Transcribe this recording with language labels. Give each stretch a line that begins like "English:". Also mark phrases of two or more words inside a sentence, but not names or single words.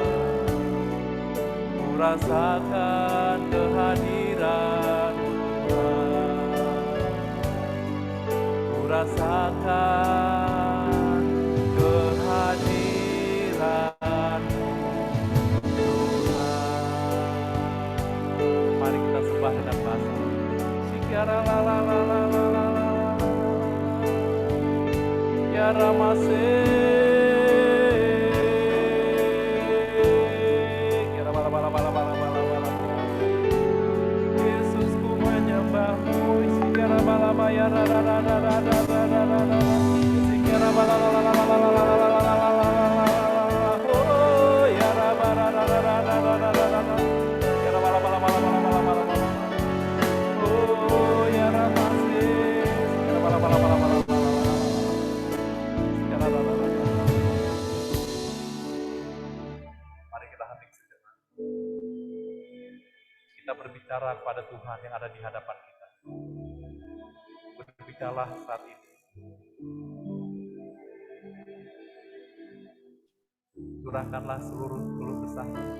Indonesian: Ku rasakan kehadiran-Mu Tuhan. Ku rasakan kehadiran-Mu Tuhan. Mari kita sembah dengan bahasa. Sikara la la la la la la la. Ya Ramase. Kira bala bala bala bala bala bala. Yesus ku menyembah-Mu. Sikara bala baya ra ra ra ra ra ra ra ra ra. Sikara bala la la la la la la la la la la. Oh ya ra ra ra ra ra ra ra ra ra. Kira bala bala bala bala bala bala bala. Oh ya Ramase. Kira bala bala bala bala bala. Mari kita hening sejenak. Kita berbicara kepada Tuhan yang ada di hadapan kita. Berbicaralah saat ini. Curahkanlah seluruh keluh kesah.